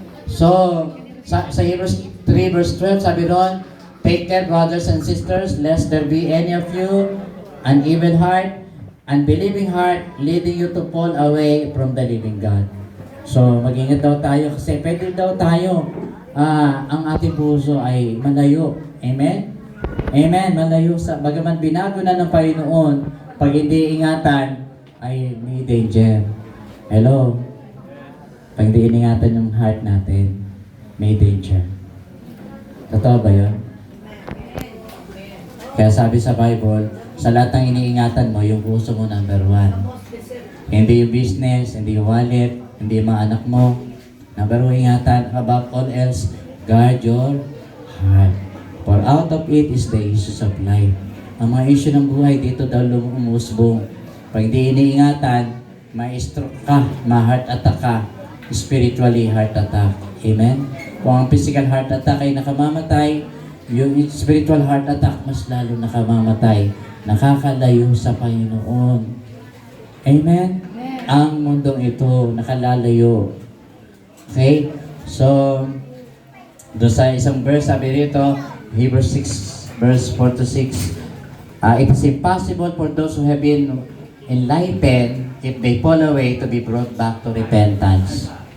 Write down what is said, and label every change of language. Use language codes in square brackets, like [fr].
[en] So, sa Hebrews 3 verse 12, [tl] sabi doon, [en] take care, brothers and sisters, lest there be any of you an evil heart, unbelieving heart, leading you to fall away from the living God. [tl] So, mag-ingat daw tayo kasi pwede daw tayo ang ating puso ay malayo. Amen? Amen, malayo sa, bagaman binago na ng Panginoon, pag hindi ingatan, ay may danger. Hello? Pag hindi iningatan yung heart natin, may danger. Totoo ba yun? Kaya sabi sa Bible, sa lahat ng iniingatan mo, yung puso mo number 1. Hindi yung business, hindi yung wallet, hindi yung mga anak mo. [en] Number 1 ingatan, above all else, guard your heart. For out of it is the issues of life. [tl] Ang mga issue ng buhay, dito daw umusbong. Pag hindi iniingatan, may stroke ka, ma-heart attack ka, spiritually heart attack. Amen? Kung ang physical heart attack ay nakamamatay, yung spiritual heart attack mas lalo nakamamatay. Nakakalayo sa Panginoon. Amen? Ang mundong ito, nakalalayo. Okay? [en] So, [tl] doon sa isang verse, sabi rito, [en] Hebrews 6, verse 4 to 6, it is impossible for those who have been enlightened, if they fall away, to be brought back to repentance.